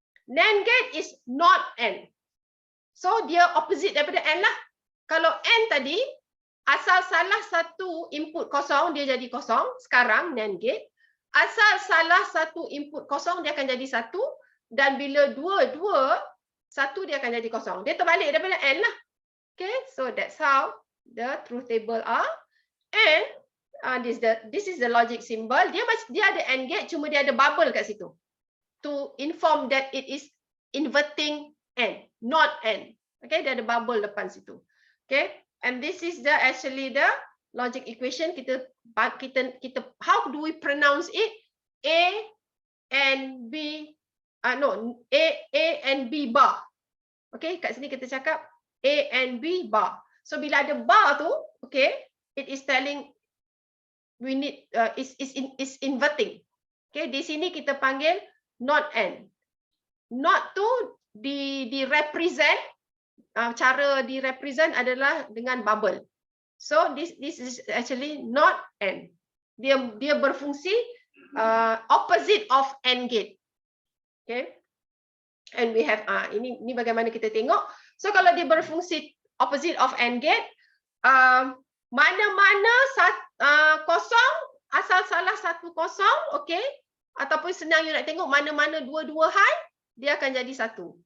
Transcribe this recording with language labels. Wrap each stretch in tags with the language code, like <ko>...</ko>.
<en>NAND gate is not N. So,</en> <ms>dia</ms> <en>opposite</en> <ms>daripada N lah. Kalau N tadi, asal salah satu input kosong, dia jadi kosong. Sekarang, NAND gate. Asal salah satu input kosong, dia akan jadi 1. Dan bila dua-dua, 1 dia akan jadi kosong. Dia terbalik daripada N lah.</ms> <en>Okay, so that's how the truth table are. And this is the logic symbol.</en> <ms>Dia ada AND gate, cuma dia ada bubble kat situ.</ms> <en>To inform that it is inverting N, not N. Okay,</en> <ms>dia ada bubble depan situ.</ms> <en>Okay, and this is actually the logic equation.</en> <ms>Kita</ms> <en>how do we pronounce it? A and B. No, A and B bar. Okay,</en> <ms>kat sini kita cakap</ms> <en>A and B bar. So</en> <ms>bila ada bar tu,</ms> <en>okay, it is telling we need is inverting.</en> <ms>Okay, di sini kita panggil not N. Not tu di represent, cara di represent adalah dengan bubble.</ms> <en>So this is actually not N.</en> <ms>Dia berfungsi</ms> <en>opposite of AND gate. Okay, and we have</en> <ms>ini bagaimana kita tengok. So kalau dia berfungsi</ms> <en>opposite of AND gate,</en> <ms>mana-mana kosong, asal salah satu kosong, okay, ataupun senang you nak tengok mana-mana dua-dua high, dia akan jadi 1.</ms>